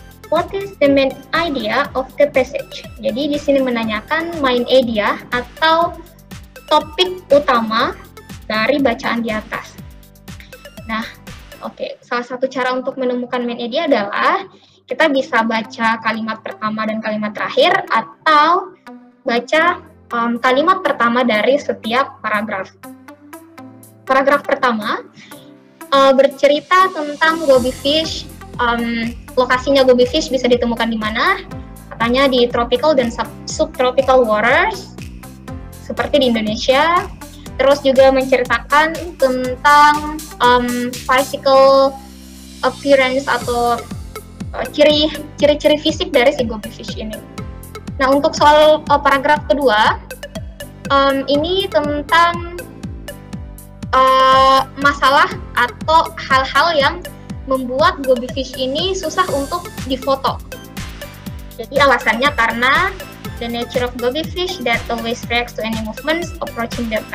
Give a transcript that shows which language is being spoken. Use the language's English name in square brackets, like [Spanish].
[English] What is the main idea of the passage? [Indonesian] Jadi di sini menanyakan main idea atau topik utama dari bacaan di atas. Nah, oke, salah satu cara untuk menemukan main idea adalah kita bisa baca kalimat pertama dan kalimat terakhir atau baca kalimat pertama dari setiap paragraf. Paragraf pertama bercerita tentang goby fish. Lokasinya goby fish bisa ditemukan di mana? Katanya di tropical dan subtropical waters, seperti di Indonesia. Terus juga menceritakan tentang physical appearance atau ciri-ciri fisik dari si goby fish ini. Nah, untuk soal paragraf kedua, ini tentang masalah atau hal-hal yang membuat goby fish ini susah untuk difoto. Jadi alasannya karena [English] the nature of goby fish that always reacts to any movements approaching them.